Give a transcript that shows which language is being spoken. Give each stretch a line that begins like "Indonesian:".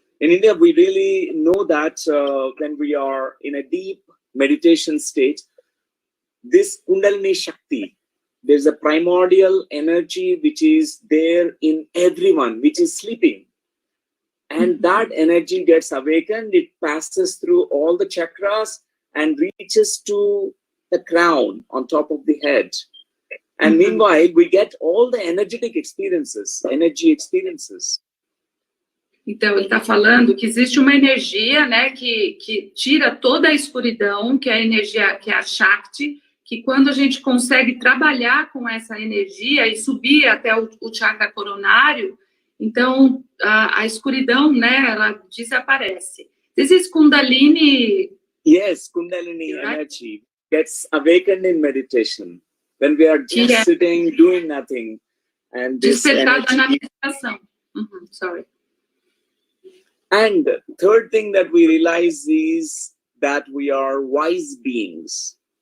English: In India, we really know that when we are in a deep meditation state, this Kundalini Shakti, there's a primordial energy which is there in everyone, which is sleeping. And that energy gets awakened, it passes through all the chakras and reaches to the crown on top of the head. And meanwhile, we get all the energetic experiences, energy experiences.
Portuguese: Então, ele está falando que existe uma energia, né, que tira toda a escuridão, que é a energia, que é a Shakti, que quando a gente consegue trabalhar com essa energia e subir até o chakra coronário, Então, a escuridão, né, ela desaparece.
English: This is Kundalini. Yes, Kundalini Right. energy gets awakened in meditation. When we are just Yeah. sitting, doing nothing, and this
Portuguese: Despertada na
English: energy.
Portuguese: meditação.
English: Sorry. And third thing that we realize is that we are wise beings.